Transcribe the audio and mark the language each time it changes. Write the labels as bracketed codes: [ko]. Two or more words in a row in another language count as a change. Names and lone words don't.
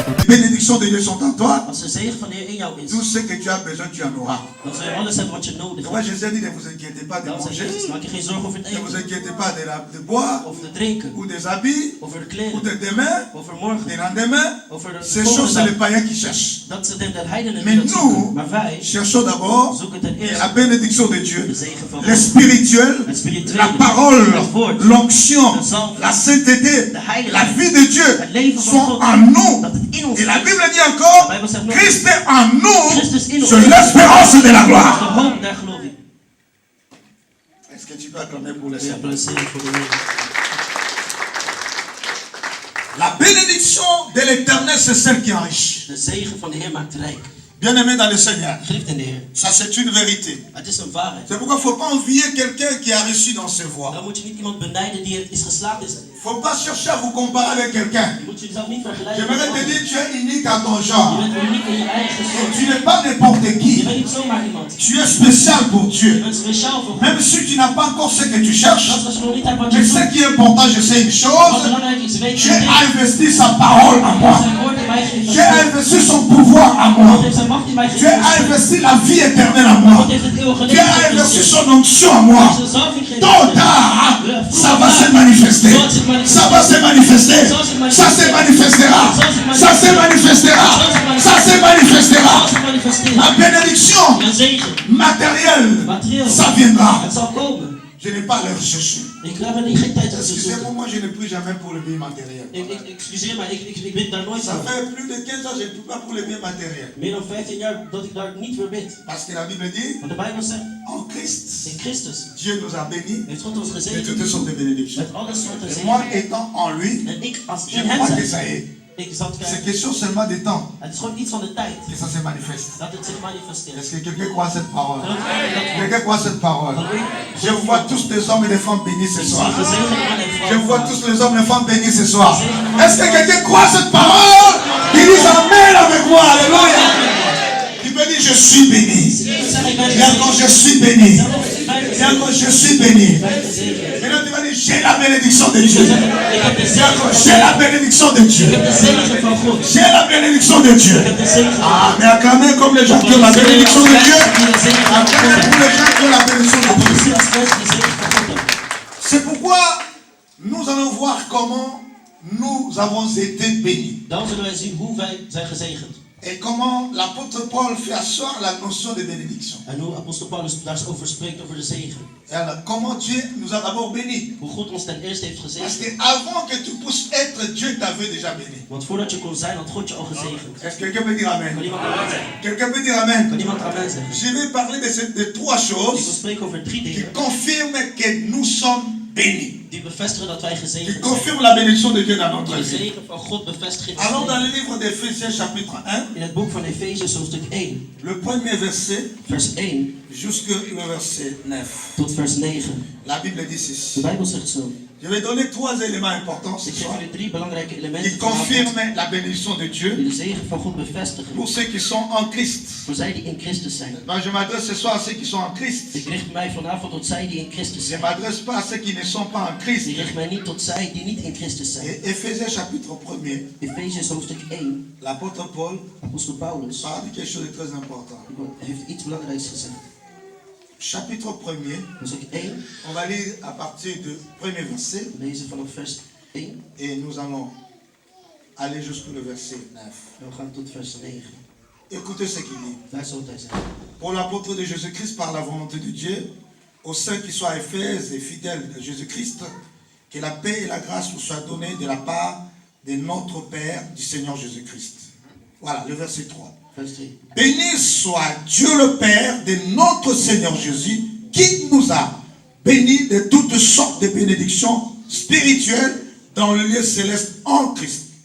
[fr] bénédictions de Dieu sont en toi, [nl] als de zegen van de Heer in jou is, [fr] tout ce que tu as besoin, tu en auras. [nl] dan zal je alles hebben wat je nodig [fr] Moi, [nl] hebt. [fr] Jésus a dit, ne vous inquiétez pas de [nl] Dan zegt Jezus, [fr] manger, [nl] maak je geen zorgen over het [fr] ne vous [nl] eten, [fr] inquiétez pas de boire, [nl] over het drinken, [fr] ou des habits, [nl] over de [fr] ou [nl] kleren, [fr] de demain, [nl] over [fr] des [nl] morgen, [fr] lendemains. [nl] over de [fr] Ces choses, [nl] volgende [fr] c'est les [nl] dag. [fr] païens qui cherchent. [nl] Dat ze de heidenen [fr] Mais [nl] die dat zoeken. [fr] nous, [nl] Maar wij [fr] cherchons d'abord [nl] zoeken ten [fr] la [nl] eerste [fr] bénédiction de [nl] de [fr] Dieu, [nl] zegen van [fr] le [nl] God. [fr] spirituel, [nl] Het spirituele, [fr] la parole, [nl] het woord, [fr] l'onction, [nl] de zalving, [fr] la sainteté, [nl] de heiligheid, [fr] la vie de Dieu [nl] het leven van [fr] sont [nl] God, [fr] en nous. [nl] dat het in ons [fr] Et la [nl] is. [fr] Bible dit encore, [nl] De Bijbel zegt nog, [fr] Christ est en nous, [nl] Christus in ons. [fr] c'est l'espérance de la [nl] de [fr] gloire. [nl] hoop der glorie. [fr] Est-ce que tu peux acclamer pour le [nl] Kun je [fr] Seigneur? [nl] applaudisseren voor de Heer. [fr] La bénédiction de l'éternel, c'est celle qui enrichit. [nl] De zegen van de Heer maakt rijk. [fr] Bien-aimé dans le Seigneur, [nl] Geliefd in de Heer. [fr] ça c'est une vérité. [nl] Het is een waarheid. [fr] C'est pourquoi il ne faut pas envier quelqu'un qui a reçu dans ses voies. [nl] Dan moet je niet iemand benijden die het is geslaagd is. [fr] Il ne faut pas chercher à vous comparer avec quelqu'un. [nl] Je moet jezelf niet vergelijken met [fr] J'aimerais te [nl] anderen. [fr] dire, tu es unique à ton [nl] Je [fr] genre. [nl] bent uniek in je eigen [fr] Tu [nl] soort. [fr] n'es pas n'importe [nl] Je [fr] qui. [nl] bent niet zomaar iemand. [fr] Tu es spécial pour [nl] Je [fr] Dieu. [nl] bent speciaal voor God. [fr] Même si tu n'as pas encore ce que tu cherches, [nl] Zelfs als je nog niet hebt wat je [fr] mais ce [nl] zoekt. [fr] qui est important, je sais une [nl] Wat [fr] chose, [nl] belangrijk is, weet je [fr] Dieu [nl] dit. [fr] a investi sa parole en moi. [nl] Zijn woord in mij [fr] Dieu a [nl] geïnvesteerd. [fr] investi son pouvoir en [nl] God [fr] moi. [nl] heeft zijn macht in mij [fr] Dieu a [nl] geïnvesteerd. [fr] investi la vie éternelle en moi. [nl] God heeft het eeuwige [fr] Dieu a [nl] leven [fr] investi [nl] geïnvesteerd. [fr] son onction en moi. [nl] Zijn zalving [fr] Tôt ou [nl] geïnvesteerd. [fr] tard, ça va se manifester. Ça va se manifester. Ça se manifestera. Ça se manifestera. Ça se manifestera. [nl] Als het manifesteert. [fr] Ma bénédiction [nl] Een zegen. [fr] matérielle, [nl] Materieel. [fr] ça viendra. [nl] Het zal komen. [fr] Je n'ai pas à le rechercher. [nl] Ik heb er niet geen tijd om te [fr] Excusez-moi, [nl] zoeken. [fr] moi je ne prie jamais pour le bien matériel. [nl] Excuseer maar, ik bid daar nooit [fr] Ça [nl] aan. [fr] fait plus de 15 ans que je ne prie pas pour le bien matériel. [nl] Meer dan 15 jaar dat ik daar niet voor bid. [fr] Parce que la Bible dit, [nl] Want de Bijbel zegt, [fr] en Christ, [nl] in Christus [fr] Dieu nous a bénis [nl] heeft God ons [fr] de [nl] gezegend [fr] toutes sortes de bénédictions. [nl] met alle soorten [fr] Et moi, [nl] zegen. [fr] étant en lui, [nl] En ik als [fr] je [nl] in hem [fr] crois que [nl] zijn, [fr] ça y est. [nl] ik zal het [fr] C'est [nl] kijken. [fr] question seulement de temps [nl] Het is gewoon iets van de tijd [fr] que ça se manifeste. [nl] dat het zich manifesteert. [fr] Est-ce que quelqu'un croit à cette parole? [nl] Geloof je dat [fr] Quelqu'un croit à cette parole? Je vois tous les hommes et les femmes bénis ce [nl] ik zie [fr] soir. [nl] gezegende mannen en [fr] Je [nl] vrouwen. [fr] vois tous les hommes et les femmes bénis ce soir. Est-ce que quelqu'un croit à cette parole? Qui dit Amen avec moi. Alléluia. Il me dit je suis béni. Et encore je suis béni. Et encore je suis béni. Maintenant tu vas dire j'ai la bénédiction de Dieu. [nl] Ik heb de [fr] Et [nl] zegen [fr] encore [nl] van [fr] j'ai la [nl] God. [fr] bénédiction de Dieu. [nl] Ik heb de zegen van God. [fr] J'ai la bénédiction de Dieu. [nl] Ik heb de zegen van [fr] Ah, mais acclamez comme les gens qui ont la bénédiction de Dieu. Acclamez pour les gens qui ont la bénédiction de Dieu. [nl] Applaudisseer als mensen die zegen van God hebben. [fr] C'est pourquoi nous allons voir comment nous avons été bénis. [nl] Dan zullen wij zien hoe wij zijn gezegend. [fr] Et comment l'apôtre Paul fait asseoir la notion de bénédiction. [nl] En hoe apostel Paulus daarover spreekt over de zegen. [fr] Et alors, comment Dieu nous a d'abord bénis. [nl] Hoe God ons ten eerste heeft [fr] Parce [nl] gezegend. [fr] qu'avant que tu puisses être, Dieu t'avait déjà béni. [nl] Want voordat je kon zijn, had God je al gezegend. [fr] Est-ce que quelqu'un peut dire Amen? [nl] Kan iemand amen zeggen? [fr] Quelqu'un peut dire Amen? [nl] Kan iemand amen zeggen? [fr] Je vais parler de trois [nl] Ik wil [fr] choses [nl] spreken over 3 [fr] qui [nl] dingen [fr] confirment que nous sommes bénis. [nl] die bevestigen dat wij [fr] Qui [nl] gezegend zijn. [fr] confirment la bénédiction de Dieu dans notre [nl] De [fr] vie. [nl] zegen van God bevestigt in [fr] Allons [nl] ons [fr] dans [nl] leven. [fr] le livre d'Éphésiens chapitre 1, [nl] In het boek van Efesiërs hoofdstuk 1, [fr] le premier verset [nl] vers 1 [fr] jusqu'au verset 9. [nl] tot vers 9. [fr] La Bible dit [nl] De [fr] ceci. [nl] Bijbel zegt zo. [fr] Je vais donner trois éléments importants ce [nl] Ik geef [fr] soir [nl] jullie 3 belangrijke [fr] qui [nl] elementen vanavond [fr] confirment la bénédiction de [nl] die [fr] Dieu [nl] de zegen van God bevestigen. [fr] pour ceux qui sont en Christ. [nl] Voor zij die in Christus zijn. [fr] Ben, je m'adresse ce soir à ceux qui sont en Christ. [nl] Ik richt mij vanavond tot zij die in Christus [fr] Je [nl] zijn. [fr] ne m'adresse pas à ceux qui ne sont pas en Christ. [nl] Ik richt mij niet tot zij die niet in Christus zijn. [fr] Et Éphésiens chapitre 1er, [nl] Efesiërs hoofdstuk 1, [fr] l'apôtre Paul [nl] apostel Paulus [fr] parle de quelque chose de très important. [nl] heeft iets belangrijks gezegd. [fr] Chapitre 1er, [nl] Hoofdstuk 1, [fr] on va lire à partir du premier verset [nl] we lezen vanaf vers 1 [fr] et nous allons aller jusqu'au verset 9. [nl] en we gaan tot vers 9. [fr] Écoutez ce qu'il dit. [nl] Luister wat hij zegt. [fr] Pour l'apôtre de Jésus-Christ, par la volonté de Dieu, aux saints qui sont à Éphèse et fidèles de Jésus-Christ, que la paix et la grâce vous soient données de la part de notre Père, du Seigneur Jésus-Christ. Voilà, le verset 3. [nl] Vers 3. [fr] Béni soit Dieu le Père de notre Seigneur Jésus, qui nous a bénis de toutes sortes de bénédictions spirituelles dans le lieu céleste en Christ.